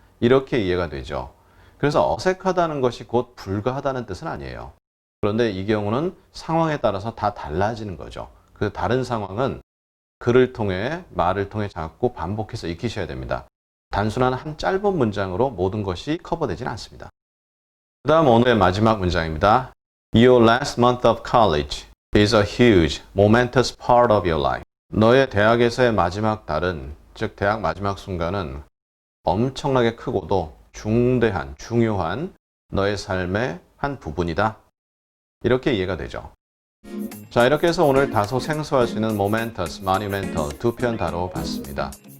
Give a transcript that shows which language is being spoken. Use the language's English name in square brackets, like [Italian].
[Korean] 이렇게 이해가 되죠. 그래서 어색하다는 것이 곧 불가하다는 뜻은 아니에요. 그런데 이 경우는 상황에 따라서 다 달라지는 거죠. 그 다른 상황은 글을 통해 말을 통해 자꾸 반복해서 익히셔야 됩니다. 단순한 한 짧은 문장으로 모든 것이 커버되지는 않습니다. 그 다음 오늘의 마지막 문장입니다. [English] Your last month of college is a huge, momentous part of your life. [Korean] 너의 대학에서의 마지막 달은, 즉 대학 마지막 순간은 엄청나게 크고도 중대한, 중요한 너의 삶의 한 부분이다. 이렇게 이해가 되죠. 자, 이렇게 해서 오늘 다소 생소할 수 있는 momentous, monumental 두 편 다뤄봤습니다.